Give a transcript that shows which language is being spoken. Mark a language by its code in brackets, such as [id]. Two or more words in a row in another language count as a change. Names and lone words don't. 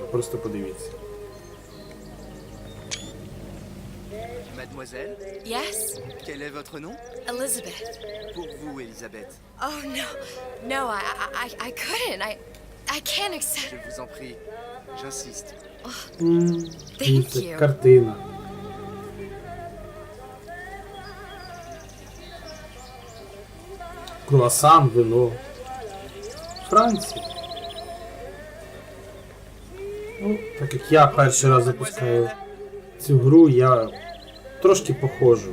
[uk] Просто подивіться. [fr] Mademoiselle? Yes? Quel est votre nom? Elizabeth. Pour vous, Elisabeth. [en] Oh no, no, I couldn't. I can't accept. [fr] Je vous en prie, j'insiste. [en] Thank [uk] Це [en] you. [uk] картина. Круасан, вино. Франція. Ну, так як я перший раз запускаю цю гру, я трошки походжу.